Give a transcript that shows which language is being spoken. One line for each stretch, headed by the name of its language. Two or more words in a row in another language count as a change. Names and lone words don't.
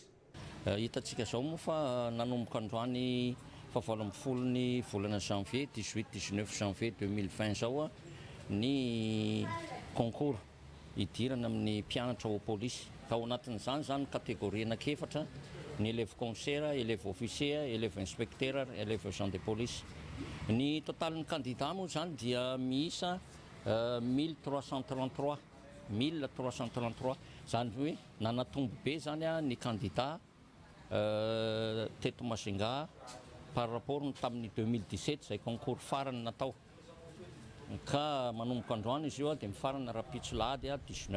Malagasy: Hitantsika zao moa fa nanomboka androany fa 20 volana janvier 18-19 janvier 2020 zao ny concours idirana amin'ny mpianatra ho polisy ka ao anatin'izany zany kategoria anakefatra ny
French: élève commissaire, élève officier, élève inspecteur, élève agent de police.
Malagasy: Ny totalin'ny candidat moa zany dia miisa 1333 zany hoe nanatombo be zany ny candidat teto Masinga
French: par rapport
Malagasy: tamin'ny 2017 zay concours farany natao ka manomboka androany izy io dia mifarana rapitsolady 19.